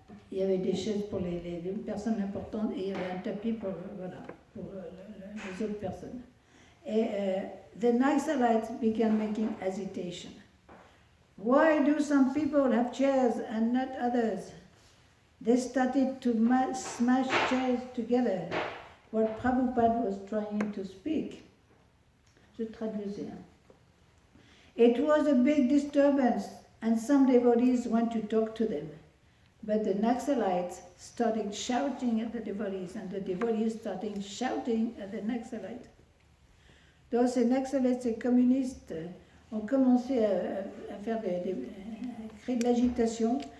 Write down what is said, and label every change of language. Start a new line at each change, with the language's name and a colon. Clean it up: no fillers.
French: Il y avait des chaises pour les personnes importantes et il y avait un tapis pour les autres personnes.
English: Et the Naxalites began making agitation. Why do some people have chairs and not others? They started to smash chairs together, what Prabhupada was trying to speak.
French: Je traduisais.
English: It was a big disturbance, and some devotees went to talk to them. But the Naxalites started shouting at the devotees, and the devotees started shouting at the Naxalites.
French: Donc ces Naxalites, ces communistes, ont commencé à faire créer de l'agitation.